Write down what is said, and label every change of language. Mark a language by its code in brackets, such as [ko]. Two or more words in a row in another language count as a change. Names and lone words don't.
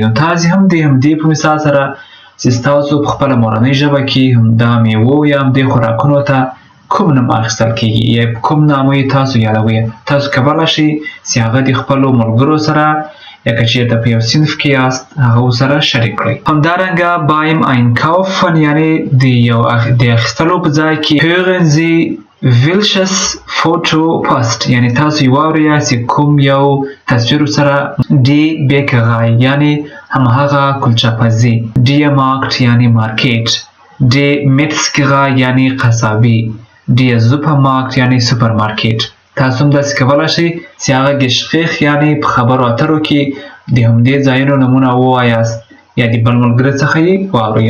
[ps] نو تاسې هم د همدې په مثال سره چې ستاسو په خپله مورنۍ ژبه کې همدا میوو یا همدې خوراکونو ته کوم نوم اخیستل کیږي یا کوم نامه یې تاسو یادوئ تاسو کولی شئ چې هغه د خپلو ملګرو سره یا که چېرته په یو صنف کې یاست هغه ورسره شریک کړئ. همدارنګه [de] beim einkaufen [ps] یعنی د اخیستلو په ځای کې [de] hören Sie welches Foto passt [ps] یعنی تاسو یې واورئ چې کوم یو تصویر سره. [de] die Bäckerei [ps] یعنی هماغه کلچه پزي. [de] der Markt [ps] یعنی مارکیټ. [de] die Metzgerei [ps] یعنی قصابي. [de] der Supermarkt [ps] یعنی سوپرمارکیټ. تاسو هم داسې کولی شئ چې هغه ګشخیخ یعنی په خبرو اترو کې د همدې ځایونو نومونه ووایاست یا د بل ملګري څخه یې واورئ.